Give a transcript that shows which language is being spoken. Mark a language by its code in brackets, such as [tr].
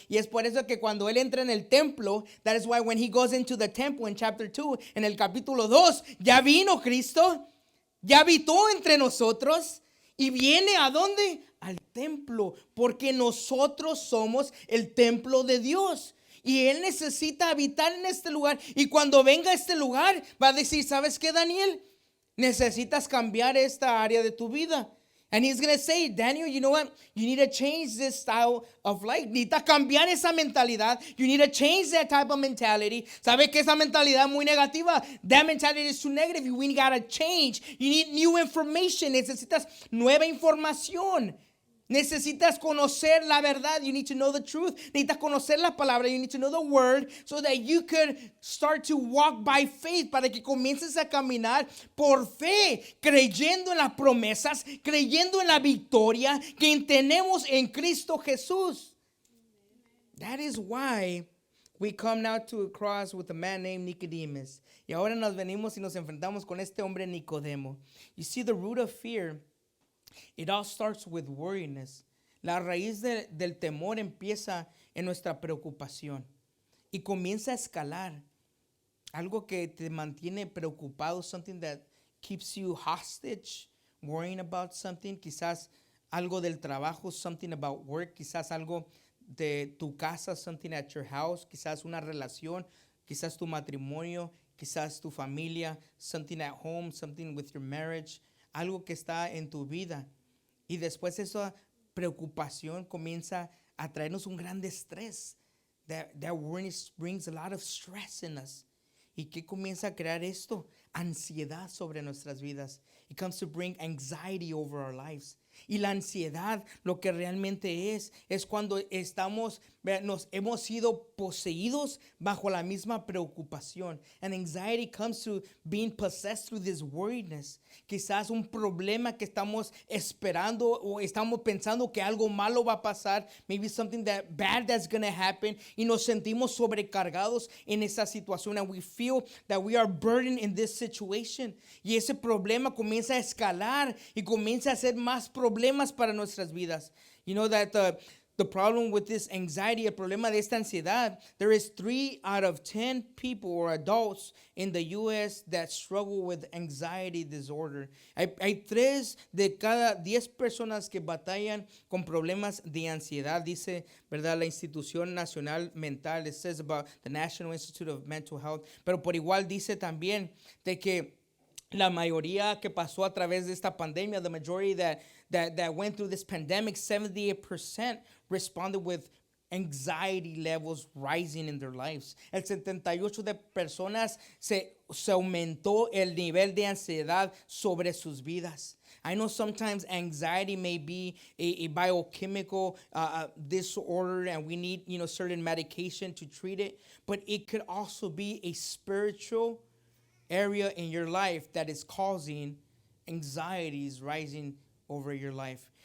[es] Y es por eso que cuando Él entra en el templo, [en] that is why when He goes into the temple in chapter 2, [es] en el capítulo 2, ya vino Cristo, ya habitó entre nosotros, y viene ¿a dónde? Al templo, porque nosotros somos el templo de Dios. Y Él necesita habitar en este lugar. Y cuando venga a este lugar, va a decir, ¿sabes qué, Daniel? Necesitas cambiar esta área de tu vida. [en] And He's going to say, Daniel, you know what? You need to change this style of life. [es] Necesitas cambiar esa mentalidad. [en] You need to change that type of mentality. [es] ¿Sabes que esa mentalidad es muy negativa? [en] That mentality is too negative. We got to change. You need new information. [es] Necesitas nueva información. Necesitas conocer la verdad. [en] You need to know the truth. [es] Necesitas conocer la palabra. [en] You need to know the word, so that you could start to walk by faith, [es] para que comiences a caminar por fe, creyendo en las promesas, creyendo en la victoria que tenemos en Cristo Jesús. [en] That is why we come now to a cross with a man named Nicodemus. [es] Y ahora nos venimos y nos enfrentamos con este hombre Nicodemo. [en] You see, the root of fear, it all starts with worriness. [es] La raíz del temor empieza en nuestra preocupación y comienza a escalar. Algo que te mantiene preocupado, [en] something that keeps you hostage, worrying about something. [es] Quizás algo del trabajo, [en] something about work. [es] Quizás algo de tu casa, [en] something at your house. [es] Quizás una relación, quizás tu matrimonio, quizás tu familia, [en] something at home, something with your marriage. [es] Algo que está en tu vida. Y después esa preocupación comienza a traernos un gran estrés. [en] That worriness brings a lot of stress in us. [es] ¿Y qué comienza a crear esto? Ansiedad sobre nuestras vidas. [en] It comes to bring anxiety over our lives. [es] Y la ansiedad, lo que realmente es cuando nos hemos sido poseídos bajo la misma preocupación. [en] And anxiety comes to being possessed through this worriedness. [es] Quizás un problema que estamos esperando, o estamos pensando que algo malo va a pasar. [en] Maybe something bad that's going to happen. [es] Y nos sentimos sobrecargados en esa situación. [en] And we feel that we are burdened in this situation. [es] Y ese problema comienza a escalar y comienza a ser más problemas para nuestras vidas. [en] You know that the problem with this anxiety, [es] el problema de esta ansiedad, [en] there is 3 out of 10 people or adults in the U.S. that struggle with anxiety disorder. [es] Hay 3 de cada 10 personas que batallan con problemas de ansiedad, dice, ¿verdad? La Institución Nacional Mental. [en] It says about the National Institute of Mental Health. [es] Pero por igual dice también de que la mayoría que pasó a través de esta pandemia, [en] the majority that went through this pandemic, 78% responded with anxiety levels rising in their lives. [es] El 78% de personas se aumentó el nivel de ansiedad sobre sus vidas. [en] I know sometimes anxiety may be a biochemical disorder and we need, certain medication to treat it, but it could also be a spiritual area in your life that is causing anxieties rising over your life.